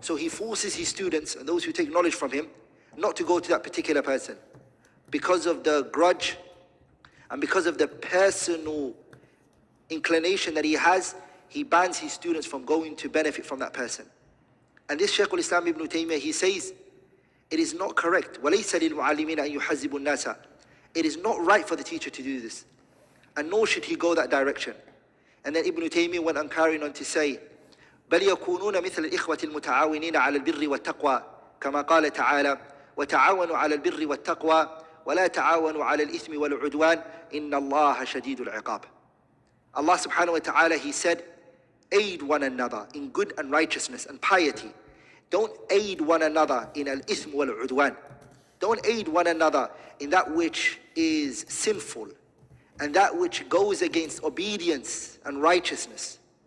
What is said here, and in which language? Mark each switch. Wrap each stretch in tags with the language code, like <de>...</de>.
<en>So he forces his students and those who take knowledge from him not to go to that particular person because of the grudge and because of the personal inclination that he has. He bans his students from going to benefit from that person. And this Shaykh al-Islam ibn Taymiyyah, he says, it is not correct.</en> <ar>وَلَيْسَ لِلْمُعَلِّمِينَ أَن يُحَزِّبُوا النَّاسَ.</ar> <en>It is not right for the teacher to do this. And nor should he go that direction. And then Ibn Taymiyyah went on carrying on to say,</en> <ar>بَلْ يَكُونُونَ مِثْلَ الْإِخْوَةِ الْمُتَعَاوِنِينَ عَلَى الْبِرِّ وَالتَّقْوَى كما قال تعالى وتعاونوا على البر والتقوى ولا تعاونوا على الإثم والعدوان إن الله شديد العقاب.</ar> <en>Allah subhanahu wa ta'ala, he said, aid one another in good and righteousness and piety. Don't aid one another in al-ithm wal-udwan. Don't aid one another in that which is sinful and that which goes against obedience and righteousness.</en>